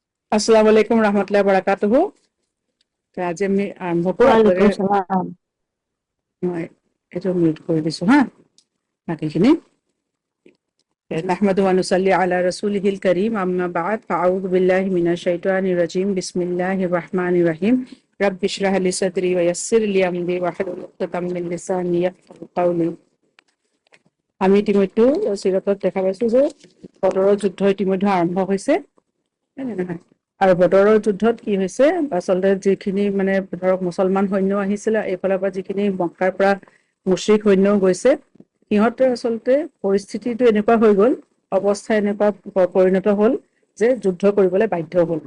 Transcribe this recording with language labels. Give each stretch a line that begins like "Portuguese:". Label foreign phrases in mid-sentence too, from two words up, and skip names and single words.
Arabic: السلام عليكم رحمة الله بركاته.
Assamese: আজি আমি আৰম্ভ কৰোঁ। ওয়ালাইকুম আপোনালোকে সালাম। মই এইটো মিউট কৰি দিছোঁ হা, বাকীখিনি।
Arabic: نحمده و نصلي على رسوله الكريم، أما بعد، فأعوذ بالله من الشيطان الرجيم، بسم الله الرحمن الرحيم. رب اشرح لي صدري و يسر لي أمري واحلل عقدة من لساني يفقهوا قولي.
Assamese: আমি ইতিমধ্যে চিৰাতত দেখা পাইছোঁ যে বদৰৰ যুদ্ধ ইতিমধ্যে আৰম্ভ হৈছে। আৰু বদৰৰ যুদ্ধত কি হৈছে, আচলতে যিখিনি মানে ধৰক মুছলমান সৈন্য আহিছিলে, এইফালৰ পৰা যিখিনি মক্কাৰ পৰা মুশ্ৰিক সৈন্যও গৈছে, সিহঁতে আচলতে পৰিস্থিতিটো এনেকুৱা হৈ গ'ল, অৱস্থা এনেকুৱা পৰিণত হ'ল যে যুদ্ধ কৰিবলৈ বাধ্য হ'ল।